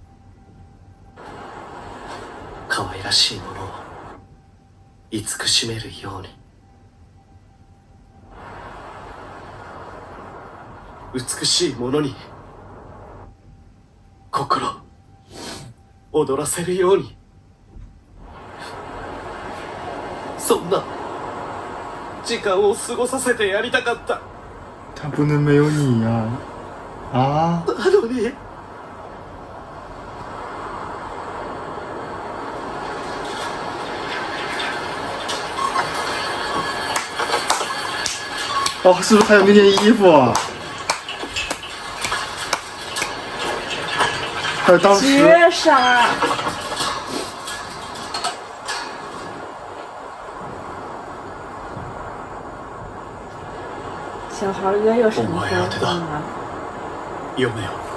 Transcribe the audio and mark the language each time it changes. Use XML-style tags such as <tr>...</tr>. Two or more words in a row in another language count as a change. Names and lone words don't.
<ja>可愛らしいものを慈しめるように美しいものに心躍らせるようにそんな時間を過ごさせてやりたかった。</ja> <zh>他不能没有你呀！啊！</zh> <ja>なのに</ja> <zh>哦，是不是还有那件衣服啊？还有当时绝杀！小孩哥又是</zh> <ja>お前宛てだ。読めよ。</ja>